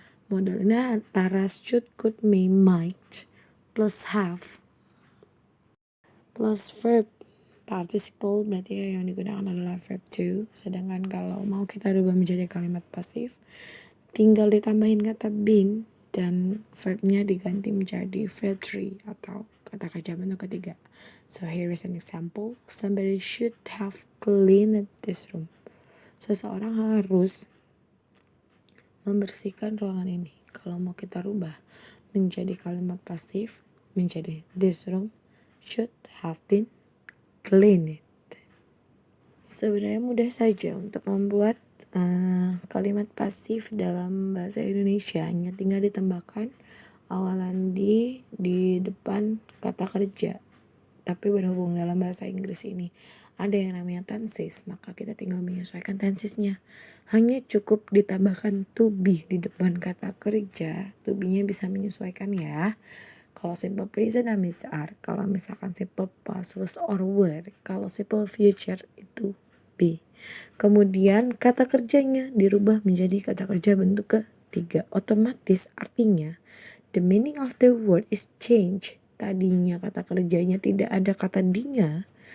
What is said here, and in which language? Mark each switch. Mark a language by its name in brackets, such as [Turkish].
[Indonesian] Model ini antara should, could, may, might plus have plus verb participle, berarti yang digunakan adalah verb to. Sedangkan kalau mau kita rubah menjadi kalimat pasif, tinggal ditambahin kata been dan verbnya diganti menjadi verb 3 atau kata kerja bentuk ketiga. [English] So here is an example. Somebody should have cleaned this room. [Indonesian] Seseorang harus membersihkan ruangan ini. Kalau mau kita rubah menjadi kalimat pasif, menjadi [English] this room should have been cleaned. [Indonesian] Sebenarnya mudah saja untuk membuat kalimat pasif dalam bahasa Indonesia, hanya tinggal ditambahkan awalan di depan kata kerja. Tapi berhubung dalam bahasa Inggris ini ada yang namanya tenses, maka kita tinggal menyesuaikan tensesnya. Hanya cukup ditambahkan to be di depan kata kerja. To be-nya bisa menyesuaikan ya. Kalau simple present is are. Kalau misalkan simple past was or were. Kalau simple future itu be. Kemudian kata kerjanya dirubah menjadi kata kerja bentuk ketiga. Otomatis artinya [English] the meaning of the word is change. [Indonesian] Tadinya kata kerjanya tidak ada kata di-nya.